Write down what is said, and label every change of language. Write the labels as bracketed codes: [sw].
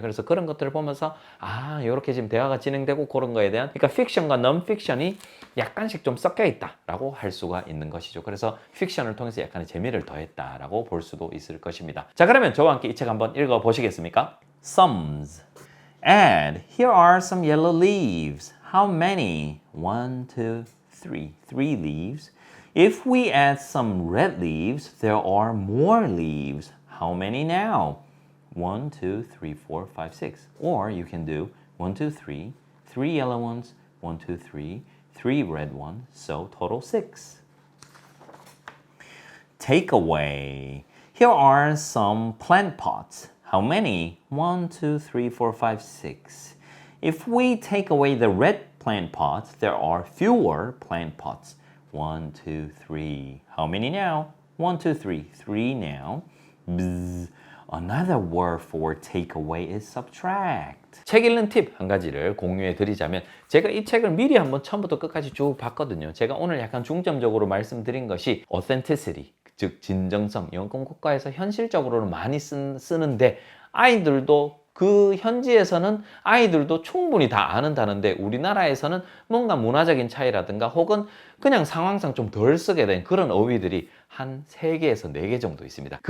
[ko] 그래서 그런 것들을 보면서 이렇게 지금 대화가 진행되고 그런 거에 대한 그러니까 픽션과 non-fiction이 약간씩 좀 섞여 있다라고 할 수가 있는 것이죠. 그래서 픽션을 통해서 약간의 재미를 더했다라고 볼 수도 있을 것입니다. 자, 그러면 저와 함께 이 책 한번 읽어 보시겠습니까? [en] Sums. And here are some yellow leaves. How many? 1, 2, 3. 3 leaves. If we add some red leaves, there are more leaves. How many now? 1, 2, 3, 4, 5, 6. Or you can do 1, 2, 3, 3 yellow ones, 1, 2, 3, 3 red ones, so total 6. Takeaway. Here are some plant pots. How many? 1, 2, 3, 4, 5, 6. If we take away the red plant pots, there are fewer plant pots. 1, 2, 3. How many now? 1, 2, 3. 3 now. Bzz. Another word for take away is subtract. [ko] 책 읽는 팁 한 가지를 공유해 드리자면 제가 이 책을 미리 한번 처음부터 끝까지 쭉 봤거든요. 제가 오늘 약간 중점적으로 말씀드린 것이 authenticity, 즉 진정성, 영권 국가에서 현실적으로는 많이 쓰는데 아이들도 그 현지에서는 아이들도 충분히 다 아는다는데 우리나라에서는 뭔가 문화적인 차이라든가 혹은 그냥 상황상 좀 덜 쓰게 된 그런 어휘들이 한 3개에서 4개 정도 있습니다.